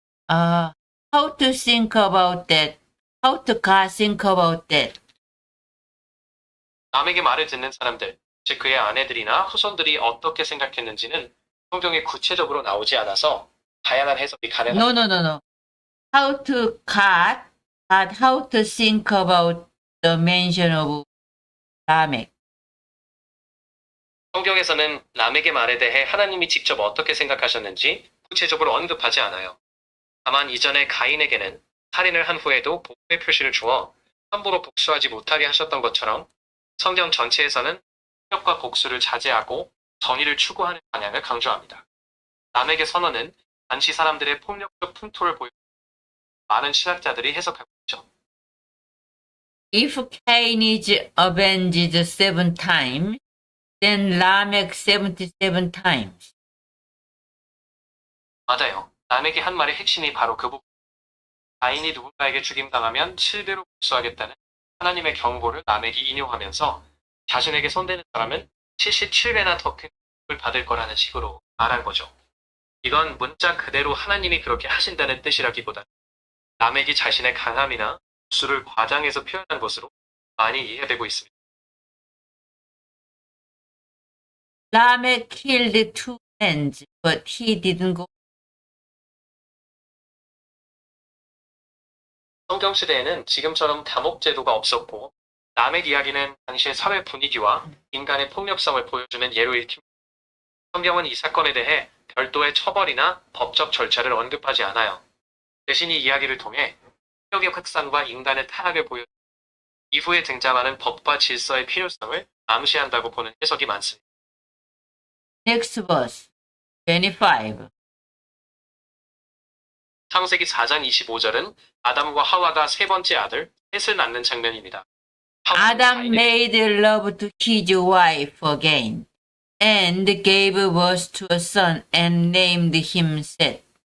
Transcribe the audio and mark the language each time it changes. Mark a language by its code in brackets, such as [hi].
[en] how to think about that? How to think about that? [ko] 라멕의 말을 듣는 사람들, 즉 그의 아내들이나 후손들이 어떻게 생각했는지는 성경에 구체적으로 나오지 않아서 다양한 해석이 가능합니다. [en] No. How to how to think about the mention of Lamech. [ko] 성경에서는 라멕의 말에 대해 하나님이 직접 어떻게 생각하셨는지 구체적으로 언급하지 않아요. 다만 이전에 가인에게는 살인을 한 후에도 복수의 표시를 주어 함부로 복수하지 못하게 하셨던 것처럼 성경 전체에서는 폭력과 복수를 자제하고 정의를 추구하는 방향을 강조합니다. 라멕의 선언은 당시 사람들의 폭력적 풍토를 보여 많은 신학자들이 해석하고 있죠. [en] If Cain is avenged 7 times, then Lamech 77 times. [ko] 맞아요. 라멕의 한 말의 핵심이 바로 그 부분. 가인이 누군가에게 죽임당하면 7배로 복수하겠다는 하나님의 경고를 라멕이 인용하면서 자신에게 손대는 사람은 77배나 더 큰 복을 받을 거라는 식으로 말한 거죠. 이건 문자 그대로 하나님이 그렇게 하신다는 뜻이라기보다 라멕이 자신의 강함이나 수를 과장해서 표현한 것으로 많이 이해되고 있습니다. [en] Lamech killed two hens, but he didn't go. [ko] 성경 시대에는 지금처럼 다목제도가 없었고 라멕 이야기는 당시의 사회 분위기와 인간의 폭력성을 보여주는 예로 읽힙니다. 성경은 이 사건에 대해 별도의 처벌이나 법적 절차를 언급하지 않아요. 대신 이 이야기를 통해 폭력의 확산과 인간의 타락을 보여 이후에 등장하는 법과 질서의 필요성을 암시한다고 보는 해석이 많습니다. [en] Next verse, 25. [ko] 창세기 4장 25절은 아담과 하와가 세 번째 아들 셋을 낳는 장면입니다. [en] Adam made love to his wife again, and gave birth to a son, and named him Seth.